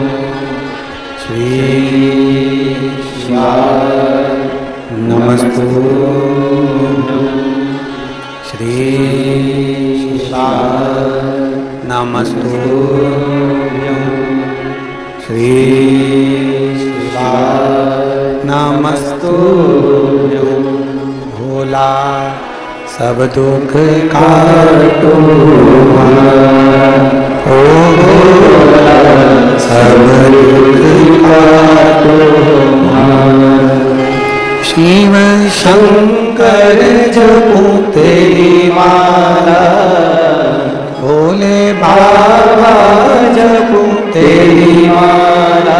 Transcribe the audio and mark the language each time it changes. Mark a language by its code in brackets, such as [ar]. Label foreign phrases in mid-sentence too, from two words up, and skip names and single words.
[sa] श्री शिवाय नमस्तुभ्यं। श्री शिवाय नमस्तुभ्यं। श्री नमस्तुभ्यं। [hi] भोला सब दुख काटो ओ भोला सब दुख काटो। शिव शंकर जपो तेरी माला, भोले बाबा जपो तेरी माला।